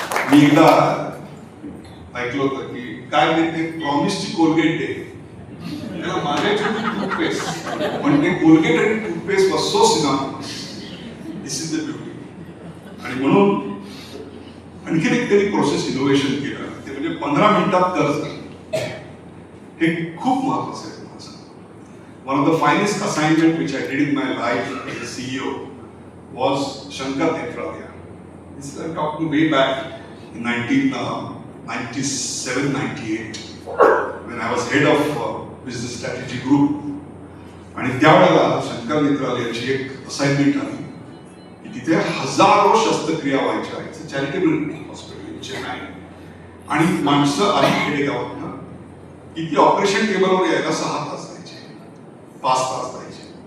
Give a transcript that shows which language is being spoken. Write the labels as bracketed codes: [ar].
[mr] मी एकदा ऐकलं होतं की काय ते प्रॉमिसची कोलगेट डे, त्याला मागायची टूथपेस्ट, पण ते कोलगेट आणि toothpaste [en] Was so synonymous. This is the beauty. [mr] आणि म्हणून आणखीन एक त्यांनी प्रोसेस इनोव्हेशन केलं ते म्हणजे 15 मिनिटात कर्ज. हे खूप महत्वाचं आहे. [en] One of the finest assignment which I did in my life as a CEO was Shankar Netralia. This is I'm talking way back in 1997-98 when I was head of business strategy group. [mr] आणि त्यावेळेला शंकर नेत्रालयाची एक assignment आली की तिथे हजारो शस्त्रक्रिया व्हायच्या. [en] It's a charitable hospital in Chennai. [mr] आणि माणसं आली खेडेगावातनं की ती ऑपरेशन टेबलवर यायला 6 तास 5 तास जायचे.